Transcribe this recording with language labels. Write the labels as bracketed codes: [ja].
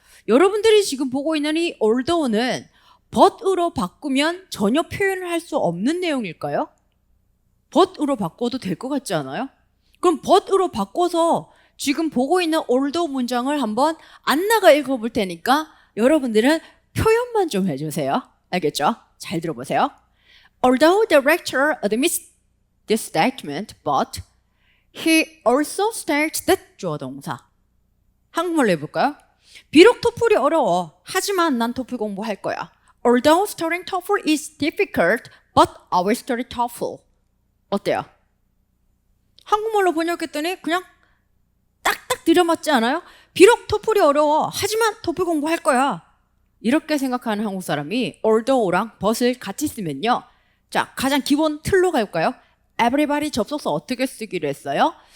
[ko] 여러분들이 지금 보고 있는 이 although는 but으로 바꾸면 전혀 표현을 할 수 없는 내용일까요? but으로 바꿔도 될 것 같지 않아요? 그럼 but으로 바꿔서 지금 보고 있는 although 문장을 한번 안나가 읽어볼 테니까 여러분들은 표현만 좀 해주세요. 알겠죠? 잘 들어보세요. [en] Although the rector admits this statement, but he also states that [ko] 주어 동사. 한국말로 해볼까요? 비록 토플이 어려워. 하지만 난 토플 공부할 거야. [en] Although studying TOEFL is difficult, but I will study TOEFL. [ko] 어때요? 한국말로 번역했더니 그냥 딱딱 들여맞지 않아요? 비록 토플이 어려워. 하지만 토플 공부할 거야. 이렇게 생각하는 한국 사람이 although랑 but을 같이 쓰면요. 자, 가장 기본 틀로 갈까요? everybody 접속사 어떻게 쓰기로 했어요?